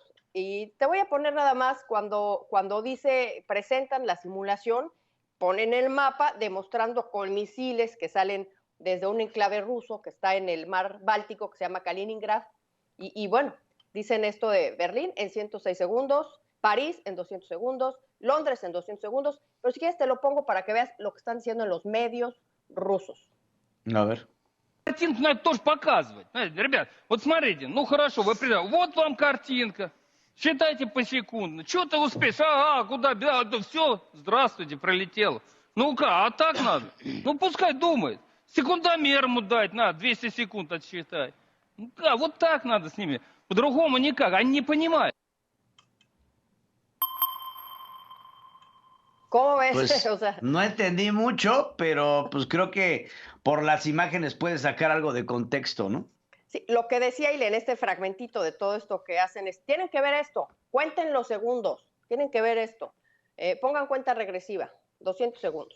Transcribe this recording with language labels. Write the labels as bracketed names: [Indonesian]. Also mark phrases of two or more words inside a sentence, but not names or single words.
[Spanish] Y te voy a poner nada más cuando presentan la simulación, ponen el mapa demostrando con misiles que salen desde un enclave ruso que está en el mar Báltico, que se llama Kaliningrad. Y bueno, dicen esto de Berlín en 106 segundos, París en 200 segundos, Londres en 200 segundos, pero si quieres te lo pongo para que veas lo que están diciendo en los medios rusos. A ver. [Russian] Картинку надо тоже показывать. Ребят, вот смотрите, ну хорошо, вы вот вам картинка. Считайте посекундно. Что ты успеешь? Куда? Да все, здравствуйте, пролетело. Ну-ка, а так надо? Ну пускай думает. Секундомер ему дать надо, 200 секунд отсчитать. Да, вот так надо с ними. По-другому никак, они не понимают. [Spanish] ¿Cómo ves? Pues, o sea, no entendí mucho, pero pues creo que por las imágenes puedes sacar algo de contexto, ¿no? Sí, lo que decía Ile en este fragmentito de todo esto que hacen es, tienen que ver esto, cuenten los segundos, tienen que ver esto, pongan cuenta regresiva, 200 segundos.